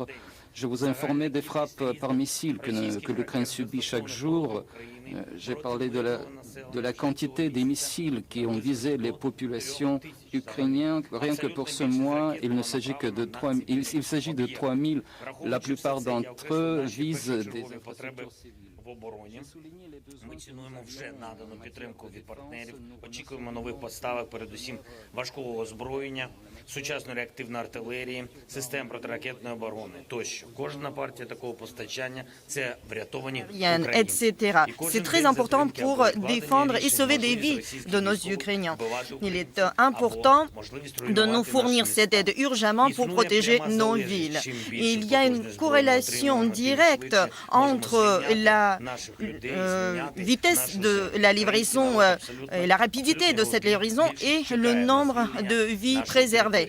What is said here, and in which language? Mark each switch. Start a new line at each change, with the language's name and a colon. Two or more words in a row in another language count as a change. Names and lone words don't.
French: Je vous ai informé des frappes par missiles que l'Ukraine subit chaque jour. J'ai parlé de la quantité des missiles qui ont visé les populations ukrainiennes. Rien que pour ce mois, il s'agit de 3 000. La plupart d'entre eux visent des infrastructures civiles.
Ukrainian: Ми цінуємо вже надану підтримку від партнерів, очікуємо нових поставок, передусім важкого озброєння, сучасної реактивної артилерії, систем протиракетної оборони тощо. Кожна партія такого постачання – це врятовані українці.
French: C'est très important pour défendre et sauver des vies de nos Ukrainiens. Il est important de nous fournir cette aide urgemment pour protéger nos villes. Il y a une corrélation directe entre la vitesse de la livraison et la rapidité de cette livraison et le nombre de vies préservées.